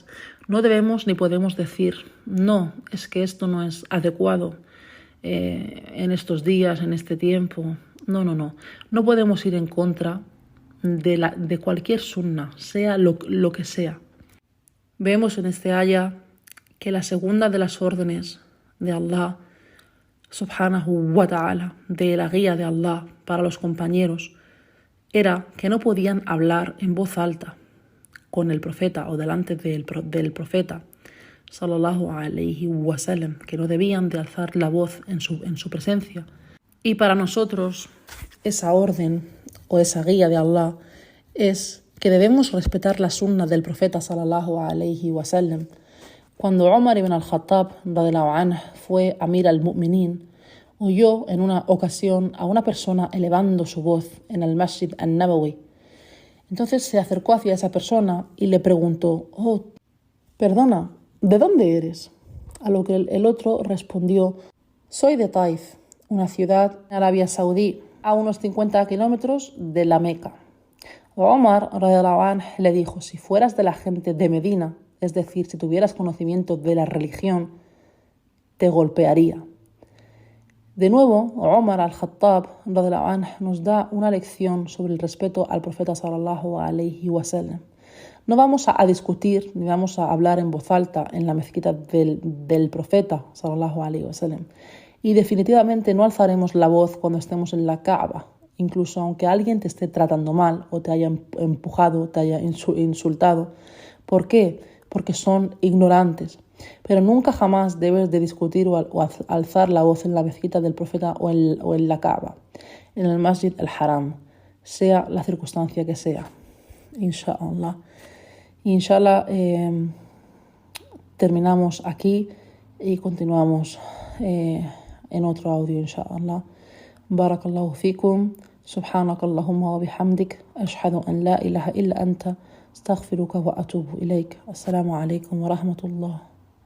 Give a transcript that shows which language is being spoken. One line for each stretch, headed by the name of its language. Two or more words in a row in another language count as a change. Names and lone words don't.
Spanish: No debemos ni podemos decir, no, es que esto no es adecuado en estos días, en este tiempo. No. No podemos ir en contra de cualquier sunna, sea lo que sea. Vemos en este aya que la segunda de las órdenes de Allah,
Arabic: سبحانه وتعالى,
Spanish: de la guía de Allah para los compañeros, era que no podían hablar en voz alta con el profeta o delante del profeta,
Arabic: صلى الله عليه وسلم,
Spanish: que no debían de alzar la voz en su presencia. Y para nosotros esa orden o esa guía de Allah es que debemos respetar la sunna del profeta
Arabic: صلى الله عليه وسلم.
Spanish: Cuando Umar ibn al-Khattab
Arabic: رضي الله عنه
Spanish: fue
Arabic: أمير المؤمنين,
Spanish: oyó en una ocasión a una persona elevando su voz en el Masjid al-Nabawi. Entonces se acercó hacia esa persona y le preguntó: «Oh, perdona, ¿de dónde eres?». A lo que el otro respondió: «Soy de Taif, una ciudad en Arabia Saudí, a unos 50 kilómetros de la Meca». Omar
Arabic: رضي الله عنه
Spanish: le dijo: «Si fueras de la gente de Medina, es decir, si tuvieras conocimiento de la religión, te golpearía». De nuevo, Omar al-Khattab
Arabic: رضي الله عنه
Spanish: nos da una lección sobre el respeto al profeta
Arabic: صلى الله عليه وسلم.
Spanish: No vamos a discutir ni vamos a hablar en voz alta en la mezquita del profeta
Arabic: صلى الله عليه وسلم.
Spanish: Y definitivamente no alzaremos la voz cuando estemos en la Kaaba, incluso aunque alguien te esté tratando mal o te haya empujado, te haya insultado. ¿Por qué? Porque son ignorantes. Pero nunca jamás debes de discutir o alzar la voz en la mezquita del profeta o en la Kaaba, en el Masjid al-Haram, sea la circunstancia que sea.
Arabic: إن شاء الله. إن شاء الله,
Spanish: terminamos aquí y continuamos en otro audio,
Arabic: إن شاء الله. بارك الله فيكم. سبحانك اللهم وبحمدك أشهد أن لا إله إلا أنت أستغفرك وأتوب إليك. السلام عليكم ورحمة الله.